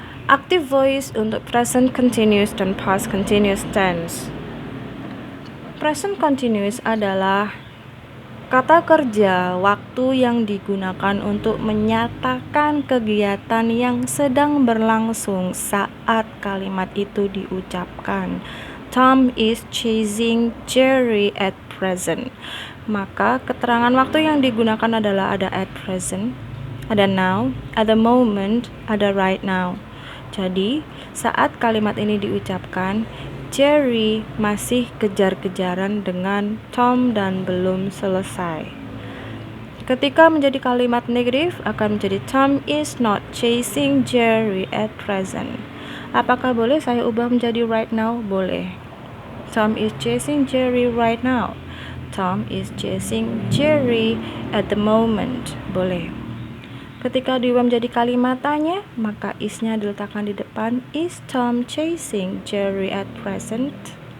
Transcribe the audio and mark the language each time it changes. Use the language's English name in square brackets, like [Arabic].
[Indonesian] Active voice untuk present continuous dan past continuous tense. Present continuous adalah kata kerja waktu yang digunakan untuk menyatakan kegiatan yang sedang berlangsung saat kalimat itu diucapkan. [English] Tom is chasing Jerry at present. [Indonesian] Maka keterangan waktu yang digunakan adalah ada at present, ada now, ada moment, ada right now. Jadi, saat kalimat ini diucapkan, Jerry masih kejar-kejaran dengan Tom dan belum selesai. Ketika menjadi kalimat negatif, akan menjadi [English] Tom is not chasing Jerry at present. [Indonesian] Apakah boleh saya ubah menjadi right now? Boleh. [English] Tom is chasing Jerry right now. Tom is chasing Jerry at the moment. [Indonesian] Boleh. Ketika diubah menjadi kalimat tanya, maka is-nya diletakkan di depan. [English] Is Tom chasing Jerry at present?